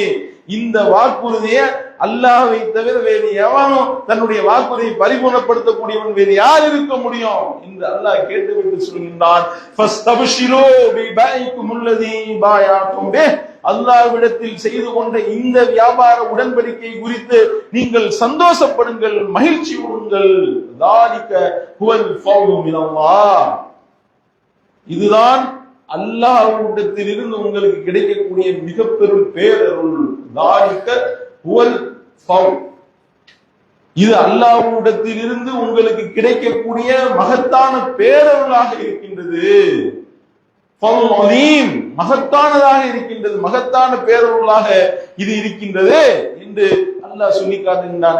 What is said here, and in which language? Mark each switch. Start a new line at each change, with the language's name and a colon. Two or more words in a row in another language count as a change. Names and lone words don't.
Tamil: இந்த வாக்குறுதியை அல்லாஹ்வை தவிர வேறு எவனும் தன்னுடைய வாக்குறுதியை பரிபூர்ணப்படுத்தக்கூடியவன் வேறு யார் இருக்க முடியும் என்று அல்லாஹ் கேட்டுவிட்டு சொல்கின்றான்,
Arabic: فاستبشروا ببيعكم الذي بايعتم به.
Tamil: அல்லாஹ்விடத்தில் செய்து கொண்ட இந்த வியாபார உடன்படிக்கை குறித்து நீங்கள் சந்தோஷப்படுங்கள், மகிழ்ச்சி கொள்ளுங்கள்.
Arabic: ذَلِكَ هُوَ الْفَضْلُ مِنَ اللَّهِ.
Tamil: இதுதான் அல்லாஹ்விடத்தில் இருந்து உங்களுக்கு கிடைக்கக்கூடிய மிக பெரும் பேரருள்.
Arabic: ذَلِكَ هُوَ الْفَضْلُ.
Tamil: இது அல்லாஹ்விடத்தில் இருந்து உங்களுக்கு கிடைக்கக்கூடிய மகத்தான பேரருளாக இருக்கின்றது. மகத்தானதாக இருக்கின்றது, மகத்தான பேரருளாக இது இருக்கின்றது என்று அல்லாஹ் சொல்லி காட்டுகின்றான்.